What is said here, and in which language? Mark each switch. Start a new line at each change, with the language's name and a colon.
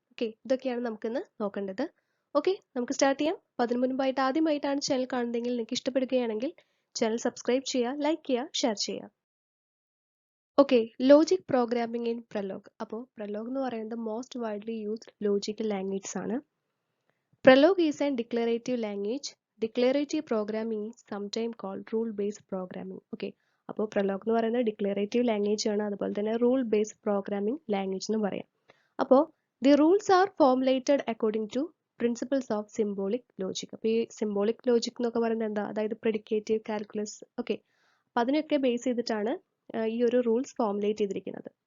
Malayalam: Okay, ഇതൊക്കെയാണ് നമുക്കിന്ന് നോക്കേണ്ടത്. ഓക്കെ, നമുക്ക് സ്റ്റാർട്ട് ചെയ്യാം. അപ്പോൾ അതിന് മുൻപായിട്ട് ആദ്യമായിട്ടാണ് ചാനൽ കാണുന്നതെങ്കിൽ നിങ്ങൾക്ക് ഇഷ്ടപ്പെടുകയാണെങ്കിൽ ചാനൽ സബ്സ്ക്രൈബ് ചെയ്യുക, ലൈക്ക് ചെയ്യുക, ഷെയർ ചെയ്യുക. Okay, logic programming in prologue. അപ്പോൾ പ്രൊലോഗ് എന്ന് പറയുന്നത്
English: most widely used logical languages
Malayalam: ആണ്.
English: Prolog is a declarative language. Declarative programming is sometimes called rule-based programming.
Malayalam: Okay, അപ്പോൾ Prolog എന്ന് പറയുന്നത് ഡിക്ലറേറ്റീവ് ലാംഗ്വേജ് ആണ്, അതുപോലെ തന്നെ റൂൾ ബേസ്ഡ് പ്രോഗ്രാമിംഗ് ലാംഗ്വേജ് എന്ന് പറയാം. അപ്പോൾ
English: The rules are formulated according to principles of symbolic logic.
Malayalam: അപ്പോൾ ഈ സിംബോളിക് ലോജിക് എന്നൊക്കെ പറയുന്നത് എന്താ, അതായത് പ്രെഡിക്കേറ്റീവ്, കാൽക്കുലസ്. ഓക്കെ, അപ്പം അതിനൊക്കെ ബേസ് ചെയ്തിട്ടാണ് ഈ ഒരു റൂൾസ് ഫോർമുലേറ്റ് ചെയ്തിരിക്കുന്നത്.